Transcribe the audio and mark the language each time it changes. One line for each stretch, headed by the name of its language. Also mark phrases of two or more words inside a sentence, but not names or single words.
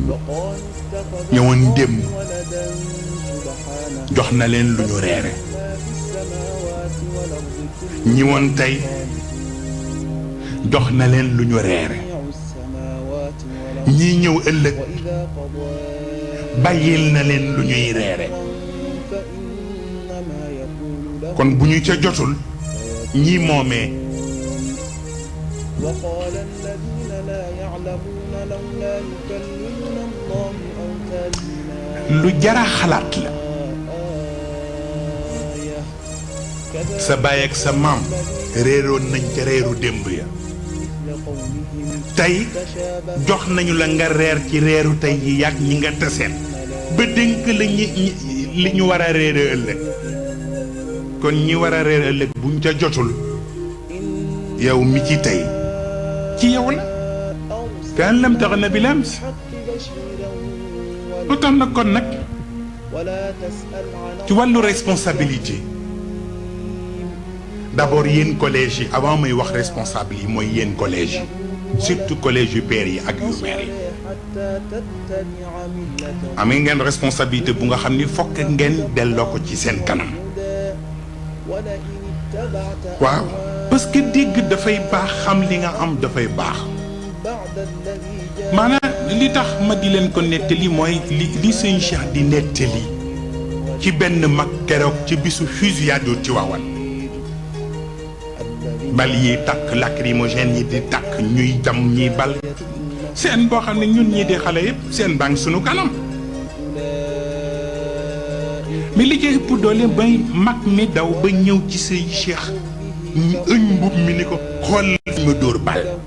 Wolof: ñëwoon démb jox na leen lu ñu reere ñi woon tey jox na leen lu ñu reere ñii ñëw ëllëg bàyyil na leen lu ñuy reere kon bu ñu ca jotul ñii moomee
Arabic: وقال الذين لا يعلمون لولا يكلمنا الله أو تأتينا
Wolof: lu jara xalaat la
Arabic: آية
Wolof: sa baay ak sa maam réeroon nañ ca reeru démb ya
Arabic: مثل قولهم
Wolof: tey jox nañu la nga reer ci reeru tey yi yàgg ñi nga taseen ba dénk la li ñu war a reere ëllëg kon ñi war a reere ëllëg buñ ca jotul yow mi ci tey ci yow la kaan lam tax na bi lams lu tax nag kon nag
Arabic: ولا تسأل عن
Wolof: ci wàllu
French: responsabilité d'abord
Wolof: yéen collège yi avant may wax responsable yi mooy yéen collège yi surtout collège yu père yi ak yu mère yi
Arabic: حتى تتبع ملة
Wolof: amee ngeen responsabilité bu nga xam ni fokk ngeen delloo ko ci seen kanam
Arabic: ولئن اتبعت
Wolof: waaw
French: parce que
Wolof: dégg dafay baax xam li nga am dafay baax
Arabic: بعد الذي جاء
Wolof: maanaam li tax ma di leen ko nettali mooy li sëñ Cheikh di nettali ci benn mag keroog ci bisu fusillade ci Tivaouane bal yi takk lacrymogène yi di takk ñuy jam ñiy bal seen boo xam ne ñun ñii di xale yëpp seen baa ngi sunu kanam mais li ci ëpp doole bay mag mi daw ba ñëw ci sëñ Cheikh ñu ëñ mbub mi ni ko xool fi ma dóor bal